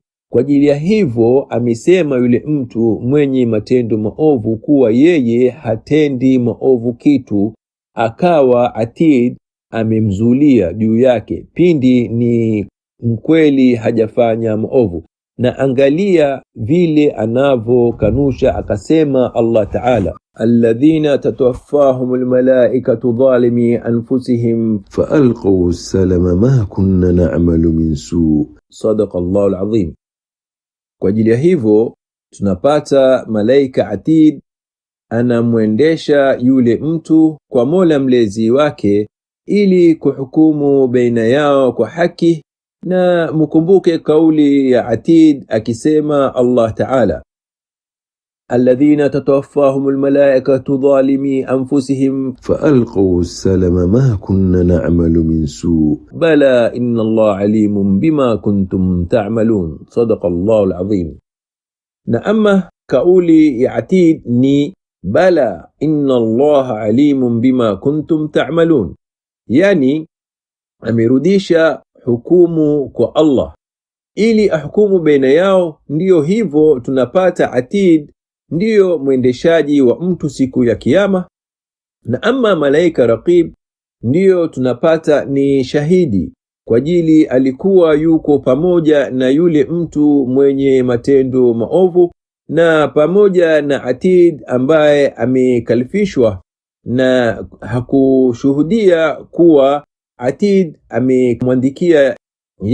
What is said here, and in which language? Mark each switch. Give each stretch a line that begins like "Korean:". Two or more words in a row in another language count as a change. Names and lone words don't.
Swahili: Kwa ajili ya hivyo amesema yule mtu mwenye matendo maovu kuwa yeye hatendi maovu kitu, akawa Atid amemzulia juu yake pindi ni mkweli hajafanya maovu. Na angalia vile anavyokanusha, akasema
Arabic: الله تعالى الذين تتوفاهم الملائكة ظالمي أنفسهم فألقوا السلم ما كنا نعمل من سوء. صدق الله العظيم.
Swahili: Kwa ajili ya hivyo tunapata malaika Atid anamwendesha yule mtu kwa Mola mlezi wake ili kuhukumu baina yao kwa haki. Na mkumbuke kauli ya Atid akisema
Arabic: الله تعالى الذين تتوفاهم الملائكة ظالمي أنفسهم فألقوا السلم ما كنا نعمل من سوء بلى إن الله عليم بما كنتم تعملون. صدق الله العظيم.
Swahili: Na ama kauli ya Atid ni
Arabic: بلى إن الله عليم بما كنتم تعملون,
Swahili: yani amerudisha hukumu kwa Allah ili ahukumu baina yao. Ndiyo hivyo tunapata Atid ndiyo mwendeshaji wa mtu siku ya kiyama, na ama malaika Raqib ndiyo tunapata ni shahidi, kwa ajili alikuwa yuko pamoja na yule mtu mwenye matendo maovu, na pamoja na Atid ambaye amekalifishwa na hakushuhudia kuwa Atid amemwandikia yale hakuyatenda.